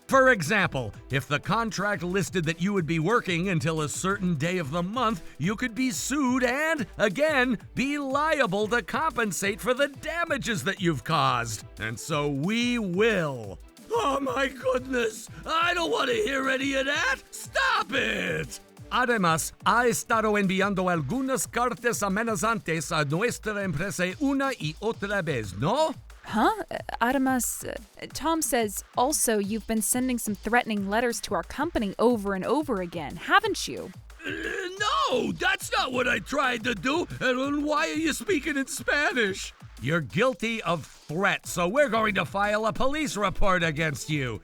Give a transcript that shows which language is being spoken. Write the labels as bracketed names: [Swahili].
[English] For example, if the contract listed that you would be working until a certain day of the month, you could be sued and, again, be liable to compensate for the damages that you've caused. And so we will. Oh my goodness! I don't want to hear any of that! Stop it! [Spanish] Además, ha estado enviando algunas cartas amenazantes a nuestra empresa una y otra vez, ¿no? Huh? [English] Además, Tom says also you've been sending some threatening letters to our company over and over again, haven't you? No, that's not what I tried to do. And why are you speaking in Spanish? You're guilty of threat, so we're going to file a police report against you.